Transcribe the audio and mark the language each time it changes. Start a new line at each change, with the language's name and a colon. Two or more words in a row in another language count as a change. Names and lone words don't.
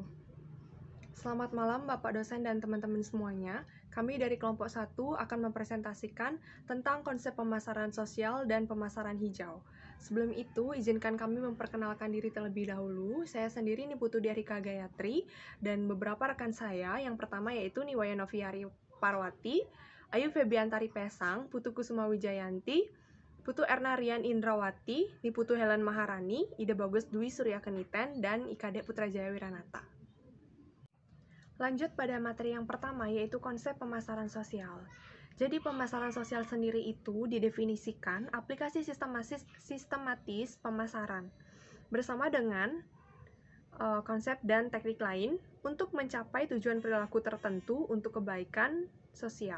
Indonesian: Selamat malam Bapak dosen dan teman-teman semuanya. Kami dari kelompok 1 akan mempresentasikan tentang konsep pemasaran sosial dan pemasaran hijau. Sebelum itu, izinkan kami memperkenalkan diri terlebih dahulu. Saya sendiri Niputu Diarika Gayatri dan beberapa rekan saya. Yang pertama yaitu Niwaya Noviari Parwati, Ayu Febiantari Pesang, Putu Kusuma Wijayanti, Putu Erna Rian Indrawati, Niputu Helen Maharani, Ida Bagus Dwi Surya Keniten, dan Ikade Putrajaya Wiranata. Lanjut pada materi yang pertama, yaitu konsep pemasaran sosial. Jadi pemasaran sosial sendiri itu didefinisikan aplikasi sistematis pemasaran bersama dengan konsep dan teknik lain untuk mencapai tujuan perilaku tertentu untuk kebaikan sosial.